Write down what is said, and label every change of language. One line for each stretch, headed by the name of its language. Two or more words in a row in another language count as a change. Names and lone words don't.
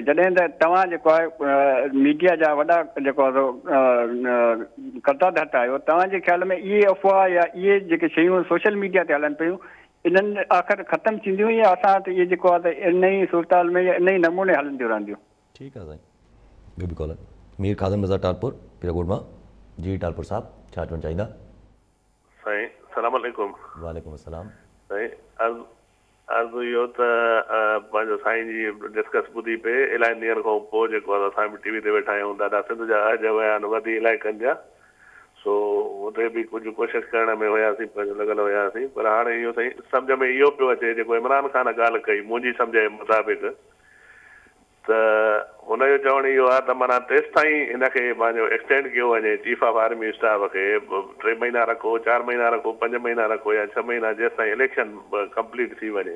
Sindhi: जॾहिं त तव्हां जेको आहे मीडिया जा वॾा जेको आहे कर्ताधत आहियो, तव्हांजे ख़्याल में इहे अफ़वाह या इहे जेके शयूं
English: social media
Sindhi: ते हलनि पियूं, इन्हनि आख़िर ख़तमु थींदियूं या असां वटि इहे जेको आहे त इन ई सूरताल में या इन ई नमूने हलंदियूं रहंदियूं? ठीकु आहे साईं। ॿियो बि कॉलर मीर ख़ादम रज़ा टालपुर पीराकोट मां। जी टालपुर साहब, छा चवणु चाहींदा? साईं
Arabic: سلام عليكم. وعليكم السلام.
Sindhi: साईं अर्ज़ु इहो त पंहिंजो साईं जी डिस्कस ॿुधी पे इलाही ॾींहंनि खां पोइ जेको आहे असां बि टीवी ते वेठा आहियूं, ॾाढा सिंध जा अज बयान वधी इलाही कनि पिया, सो हुते बि कुझु कोशिशि करण में हुयासीं, पंहिंजो लॻल हुयासीं। पर हाणे इहो साईं सम्झ में इहो पियो अचे, जेको इमरान ख़ान ॻाल्हि कई मुंहिंजी सम्झ जे मुताबिक़, त हुनजो चवणु इहो आहे त माना तेसि ताईं हिनखे पंहिंजो एक्सटेंड कयो वञे
English: chief of army staff
Sindhi: खे, 3 महीना रखो, 4 महीना रखो, 5 महीना रखो या 6 महीना, जेसि ताईं
English: election complete
Sindhi: थी वञे।